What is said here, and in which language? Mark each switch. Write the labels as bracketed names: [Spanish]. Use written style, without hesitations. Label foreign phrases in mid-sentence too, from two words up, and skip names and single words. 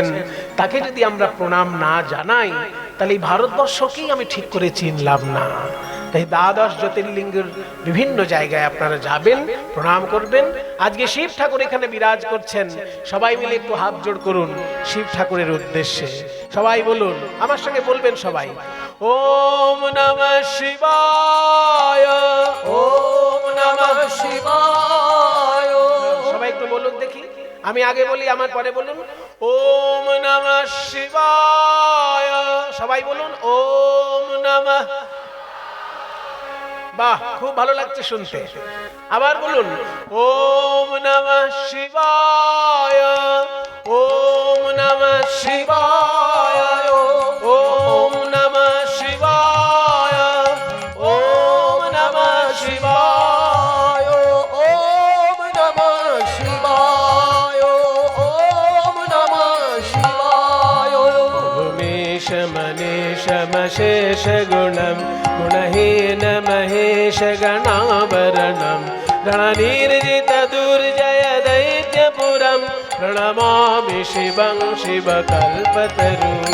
[Bangla] তাকে যদি আমরা প্রণাম না জানাই তাহলে এই ভারতবর্ষকেই আমি ঠিক করে চিনলাম না। তাই দ্বাদশ জ্যোতির্লিঙ্গের বিভিন্ন জায়গায় আপনারা যাবেন, প্রণাম করবেন। আজকে শিব ঠাকুর এখানে বিরাজ করছেন। সবাই মিলে একটু হাত জোড় করুন শিব ঠাকুরের উদ্দেশ্যে। সবাই বলুন, আমার সঙ্গে বলবেন সবাই, [Sanskrit] ওম নমঃ শিবায়, ওম নমঃ শিবায়। [Bangla] সবাই একটু বলুন দেখি, আমি আগে বলি আমার পরে বলুন। [Sanskrit] ওম নমঃ শিবায়, [Bangla] সবাই বলুন [Sanskrit] ওম নমঃ। [Bangla] বাহ, খুব ভালো লাগছে শুনতে। আবার বলুন [Sanskrit] ওম নমঃ শিবায়, ওম নমঃ শিবায়, ওম নমঃ শিবায়, ওম নমঃ শিবায়, ওম নমঃ শিবায়, ওম নমঃ শিবায়। উমেশ মনীষ মশেষ গুণম গুণহীন মহেশ গণাবরণম গণনির্জিত দুর্জয় দৈত্যপুরম প্রণমামি শিবং শিবকল্পতরু।